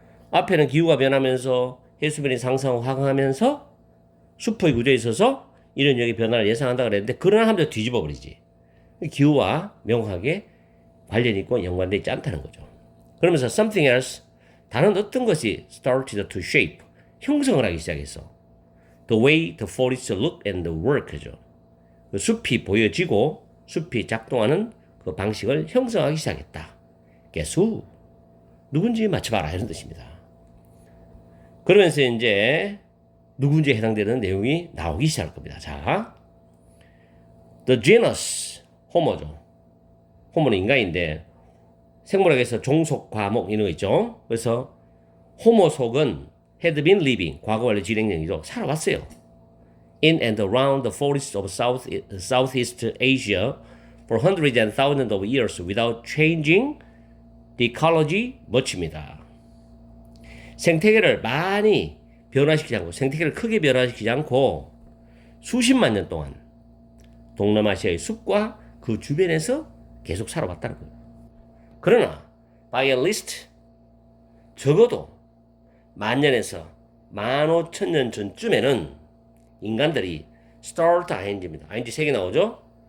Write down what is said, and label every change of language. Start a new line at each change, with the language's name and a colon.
Korean: 앞에는 기후가 변하면서 해수면이 상승하고 하강하면서 숲의 구조에 있어서 이런 유형의 변화를 예상한다 그랬는데 그러나 하면서 뒤집어 버리지. 기후와 명확하게 관련이 있고 연관되어 있지 않다는 거죠. 그러면서
English: something else,
Korean: 다른 어떤 것이
English: started to shape,
Korean: 형성을 하기 시작했어.
English: The way the forest look and work죠.
Korean: 그 숲이 보여지고 숲이 작동하는 그 방식을 형성하기 시작했다.
English: Guess who?
Korean: 누군지 맞춰봐라, 이런 뜻입니다. 그러면서 이제 누군지에 해당되는 내용이 나오기 시작할 겁니다. 자, the genus, 호모죠. 호모는 인간인데 생물학에서 종속, 과목 이런 거 있죠. 그래서 호모 속은
English: had been living,
Korean: 과거 완료 진행형이죠. 살아왔어요.
English: In and around the forests of Southeast Asia for hundreds and thousands of years without changing the ecology much입니다.
Korean: 생태계를 많이 변화시키지 않고, 생태계를 크게 변화시키지 않고 수십만 년 동안 동남아시아의 숲과 그 주변에서 계속 살아왔다는 거예요. 그러나
English: by at least
Korean: 적어도 10,000년에서 15,000년 전쯤에는 인간들이 start ing입니다. ing 3개 나오죠?